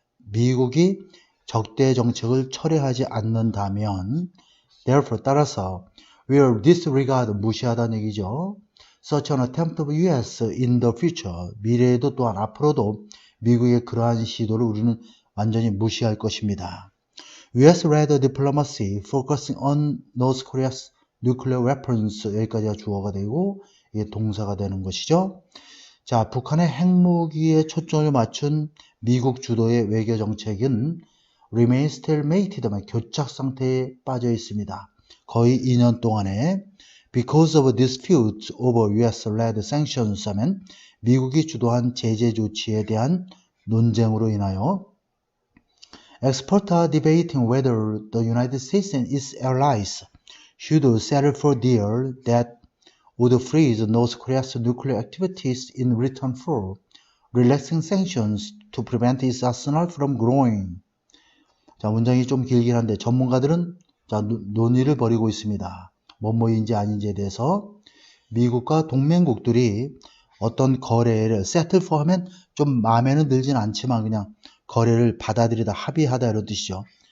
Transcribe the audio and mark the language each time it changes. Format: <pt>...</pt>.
<ko>미국이 적대 정책을 철회하지 않는다면</ko> <en>therefore</en> <ko>따라서</ko> <en>will disregard</en> <ko>무시하다는 얘기죠.</ko> <en>Such an attempt of US in the future,</en> <ko>미래에도 또한 앞으로도 미국의 그러한 시도를 우리는 완전히 무시할 것입니다.</ko> <en>US-led diplomacy focusing on North Korea's nuclear weapons</en> <ko>여기까지가 주어가 되고 이게 동사가 되는 것이죠. 자, 북한의 핵무기에 초점을 맞춘 미국 주도의 외교 정책은</ko> <en>remain stalemated,</en> <ko>교착 상태에 빠져 있습니다. 거의 2년 동안에</ko> <en>because of dispute over US-led sanctions</en> <ko>하면 미국이 주도한 제재 조치에 대한 논쟁으로 인하여</ko> <en>Experts are debating whether the United States and its allies should settle for a deal that would freeze North Korea's nuclear activities in return for relaxing sanctions to prevent its arsenal from growing.</en> <ko>자, 문장이 좀 길긴 한데 전문가들은 자, 논의를 벌이고 있습니다. 뭐뭐인지 아닌지에 대해서 미국과 동맹국들이 어떤 거래를 settle for 하면 좀 마음에는 들진 않지만 그냥 거래를 받아들이다, 합의하다 이런 뜻이죠.</ko>